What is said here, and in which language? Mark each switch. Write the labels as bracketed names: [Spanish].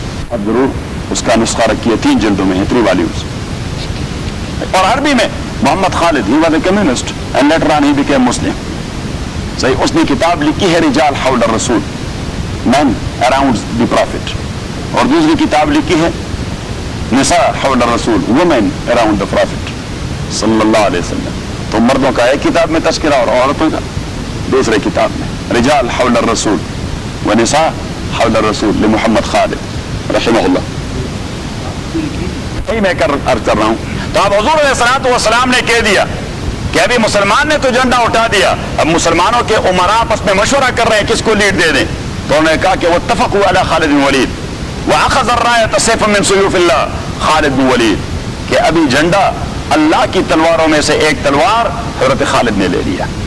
[Urdu] اب ضرور اس کا نسخہ رکھیے, 3 جلدوں میں ہے, 3 والیومز. اور عربی میں محمد خالد, [English] He was a communist and later on he became Muslim. [Urdu] صحیح. اس نے کتاب لکھی ہے رجال حول الرسول, [English] men around the prophet. [Urdu] اور دوسری کتاب لکھی ہے نساء حول الرسول, [English] women around the prophet [Urdu] صلی اللہ علیہ وسلم. تو مردوں کا ایک کتاب میں تذکرہ اور عورتوں کا دوسرے کتاب میں. [Arabic] رجال حول الرسول ونساء حول الرسول لمحمد خالد رحمہ اللہ. [Urdu] یہی میں عرض کر رہا ہوں. تو اب حضور علیہ الصلوۃ والسلام نے کہہ دیا کہ ابھی مسلمان نے تو جھنڈا اٹھا دیا, اب مسلمانوں کے عمراء آپس میں مشورہ کر رہے ہیں کس کو لیڈ دے دیں. تو انہوں نے کہا کہ [Arabic] واتفقوا علی خالد بن ولید [Urdu] واخذ الراية سيفا من سيوف الله خالد بن ولید, کہ ابھی جھنڈا اللہ کی تلواروں میں سے ایک تلوار حضرت خالد نے لے لیا.